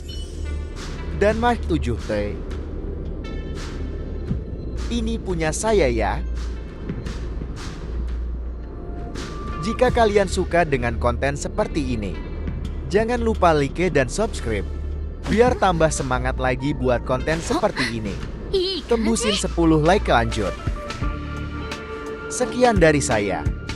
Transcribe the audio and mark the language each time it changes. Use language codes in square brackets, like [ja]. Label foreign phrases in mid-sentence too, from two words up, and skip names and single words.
[id] Dan Mark 7T. Ini punya saya ya. Jika kalian suka dengan konten seperti ini, jangan lupa like dan subscribe. Biar tambah semangat lagi buat konten seperti ini. [ja] いい感じ。 [id] Tembusin 10 like lanjut. Sekian dari saya.